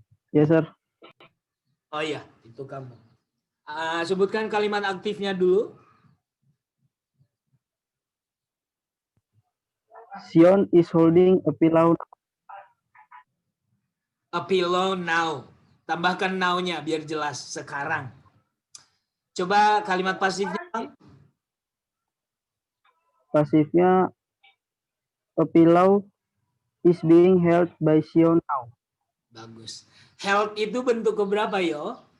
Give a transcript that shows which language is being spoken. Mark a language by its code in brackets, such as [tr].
[en] Yes, sir. [id] Oh iya, itu kamu. Sebutkan kalimat aktifnya dulu. [en] Sion is holding a pillow. A pillow now. [id] Tambahkan now-nya biar jelas sekarang. Coba kalimat pasifnya, Bang. Pasifnya [en] a pillow is being held by Sion now. [id] Bagus. Held itu bentuk keberapa, yo?